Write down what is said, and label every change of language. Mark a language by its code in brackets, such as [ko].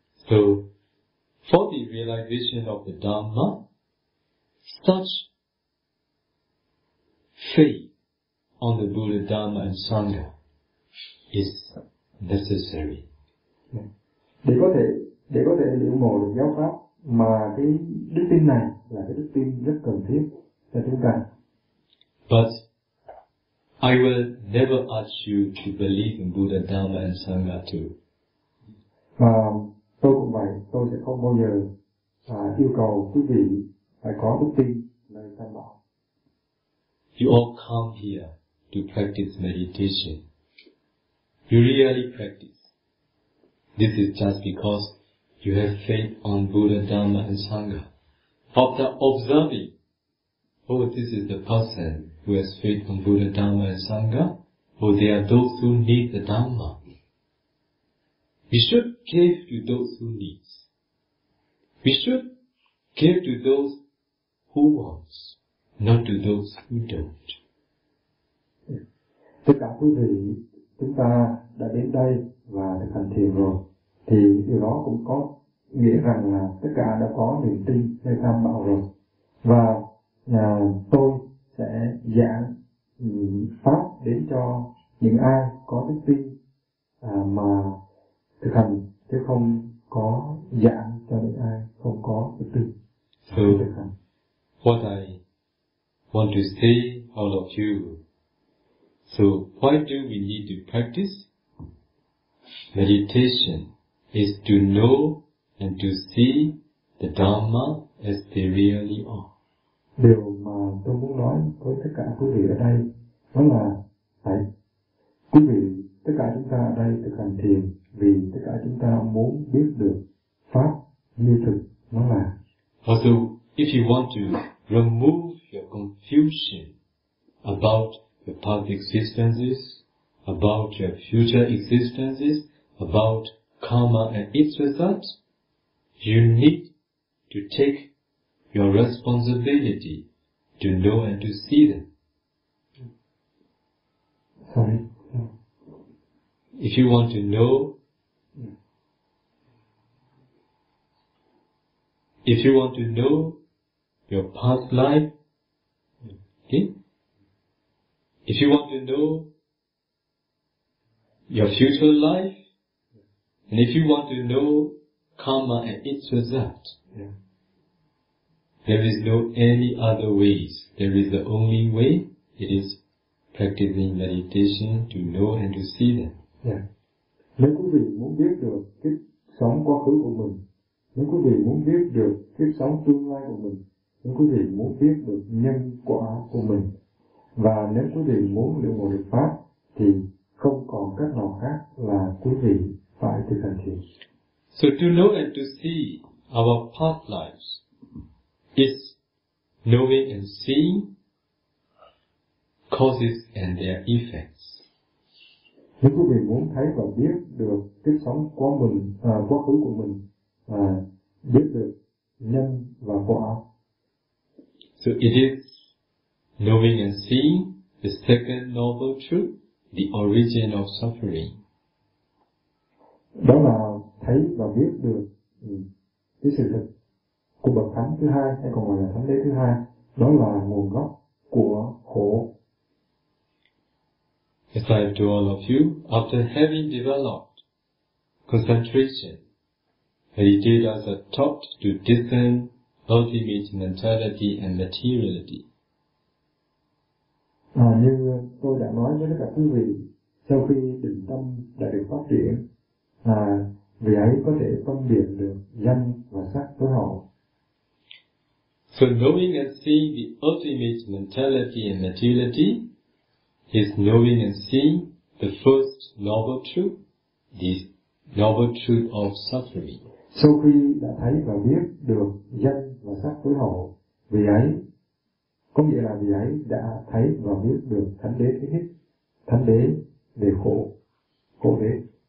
[en] So, for the realization of the Dhamma, such faith on the Buddha, Dhamma and Sangha is necessary. [vi] Để có thể lĩnh ngộ được giáo pháp mà cái đức tin này là cái đức tin rất cần thiết cho chúng ta. [en] But I will never ask you to believe in Buddha, Dhamma and Sangha too. [vi] Tôi cũng vậy, tôi sẽ không bao giờ yêu cầu quý vị phải có đức tin nơi tam bảo. [en] You all come here to practice meditation. You really practice. This is just because you have faith on Buddha, Dhamma and Sangha. After observing, oh, this is the person who has faith on Buddha, Dhamma and Sangha, or they are those who need the Dhamma. We should give to those who need. We should give to those who want, not to those who don't. [vi] Tất cả quý vị, chúng ta đã đến đây và được hành thiền rồi, thì điều đó cũng có nghĩa rằng là tất cả đã có niềm tin hay tham bảo rồi. Và tôi sẽ giảng pháp đến cho những ai có đức tin mà thực hành, chứ không có giảng cho những ai không có đức tin. [en] So, what I want to say all of you, so why do we need to practice? Meditation is to know and to see the Dharma as they really are. [vi] Điều mà tôi muốn nói với tất cả quý vị ở đây đó là hãy quý vị, tất cả chúng ta ở đây thực hành thiền vì tất cả chúng ta muốn biết được pháp như thực nó là. [en] Also, if you want to remove your confusion about the past existences, about your future existences, about karma and its result, you need to take your responsibility to know and to see them. Sorry. If you want to know, if you want to know your past life, okay? If you want to know your future life, and if you want to know karma and its result, there is no any other ways. There is the only way. It is practicing meditation to know and to see them. Yeah. [vi] Nếu quý vị muốn biết được kiếp sống quá khứ của mình, nếu quý vị muốn biết được kiếp sống tương lai của mình, nếu quý vị muốn biết được nhân quả của mình, và nếu quý vị muốn được một đức pháp, thì không còn cách nào khác là quý vị phải thực hành thiền. [en] So to know and to see our past lives is knowing and seeing causes and their effects. [vi] Nếu quý vị muốn thấy và biết được kiếp sống của mình, quá khứ của mình, biết được nhân và quả. [en] So it is knowing and seeing the second noble truth, the origin of suffering. [vi] Đó là thấy và biết được cái sự thật của bậc thánh thứ hai, hay còn gọi là thánh đế thứ hai, đó là nguồn gốc của khổ. [en] As I do all of you, after having developed concentration, meditators are taught to discern ultimate mentality and materiality. [vi] Như tôi đã nói với tất cả quý vị, sau khi định tâm đã được phát triển, vì ấy có thể phân biệt được danh và sắc với họ. [en] So knowing and seeing the ultimate mentality and materiality is knowing and seeing the first noble truth, the noble truth of suffering. [vi] Sau khi đã thấy và biết được danh và sắc với họ, vì ấy có nghĩa là vì ấy đã thấy và biết được thánh đế thứ nhất, thánh đế về khổ, khổ đế.